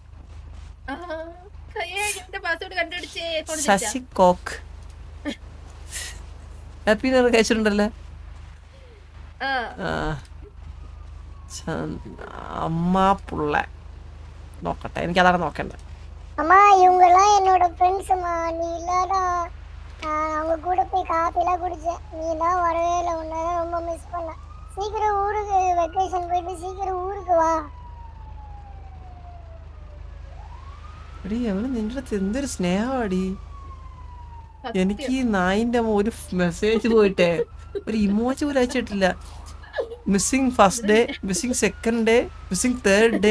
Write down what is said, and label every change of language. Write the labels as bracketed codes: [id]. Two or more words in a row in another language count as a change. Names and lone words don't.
[ml] ശശി കോക്ക് [en] Happy New Year [ml] കഴിച്ചിട്ടുണ്ടല്ലേ? അമ്മ പുള്ള നോക്കട്ടെ, എനിക്ക് അതാണ് നോക്കണ്ടേ. [ta] அம்மா இவங்கெல்லாம் என்னோட ஃப்ரெண்ட்ஸ்மா. நீ இல்லாடா அவங்க கூட போய் காஃபிலாம் குடிச்சேன். நீ தான் வரவே இல்லை. உன்னதான் ரொம்ப மிஸ் பண்ணேன். சீக்கிரம் ஊருக்கு வெக்கேஷன் போயிட்டு சீக்கிரம் ஊருக்கு வா. [ml] എടി അവള് നിന്റെ അടുത്ത് എന്തൊരു സ്നേഹമാടി. എനിക്ക് ഈ നായിന്റെ ഒരു മെസ്സേജ് പോയിട്ടേ ഒരു ഇമോജി പോലും അയച്ചിട്ടില്ല. [en] Missing first day, missing second day, missing third day.